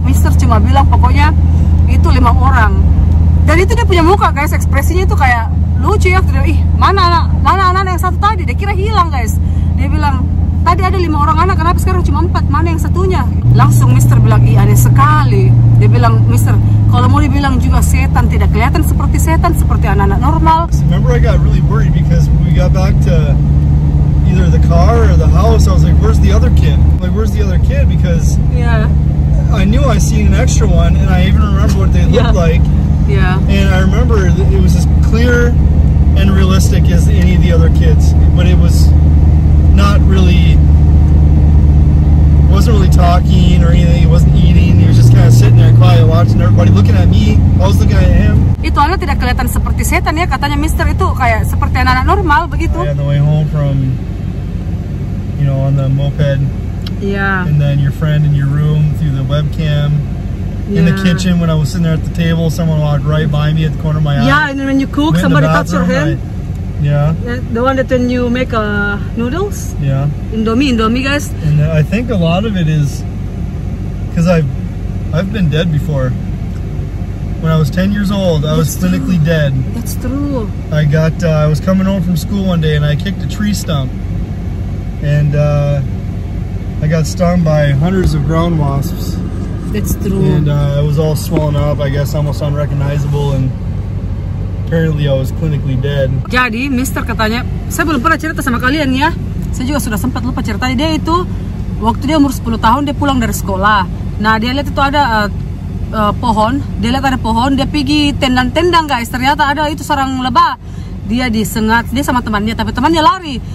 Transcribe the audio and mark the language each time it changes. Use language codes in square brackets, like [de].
[id] Mister cuma bilang pokoknya itu 5 orang. Dan itu dia punya muka guys, ekspresinya itu kayak lucu ya. Ih mana anak yang satu tadi, dia kira hilang guys. Dia bilang tadi ada 5 orang anak, kenapa sekarang cuma 4, mana yang satunya? Langsung Mister bilang, ih aneh sekali. Dia bilang, Mister kalau mau dibilang juga setan, tidak kelihatan seperti setan, seperti anak-anak normal. [en] Remember I got really worried because when we got back to either the car or the house, I was like, where's the other kid? Like, where's the other kid? Because Yeah. I knew I seen an extra one, and I even remember what they looked like. Yeah. And I remember it was as clear and realistic as any of the other kids, but it was not really, wasn't really talking or anything. He wasn't eating. He was just kind of sitting there quiet, watching everybody, looking at me. I was looking at him. [id] Itu anak tidak kelihatan seperti setan ya, katanya Mister itu kayak seperti anak-anak normal begitu. [en] On the way home from, on the moped. Yeah. And then your friend in your room through the webcam. In the kitchen when I was sitting there at the table, someone walked right by me at the corner of my eye. Yeah, and when you cook, somebody touch your hand. Yeah. The one that when you make noodles. Yeah. Indomie guys. And I think a lot of it is because I've been dead before. When I was 10 years old, I was clinically dead. That's true. I was coming home from school one day and I kicked a tree stump, and I got stung by hundreds of ground wasps. That's true. And I was all swollen up, I guess almost unrecognizable, and apparently I was clinically dead. [id] Jadi Mister katanya, saya belum pernah cerita sama kalian ya. Saya juga sudah sempat lupa ceritanya. Dia itu waktu dia umur 10 tahun dia pulang dari sekolah. Nah dia lihat itu ada pohon, dia lihat ada pohon, dia pergi tendang-tendang guys. Ternyata ada itu sarang lebah. Dia disengat, dia sama temannya, tapi temannya lari.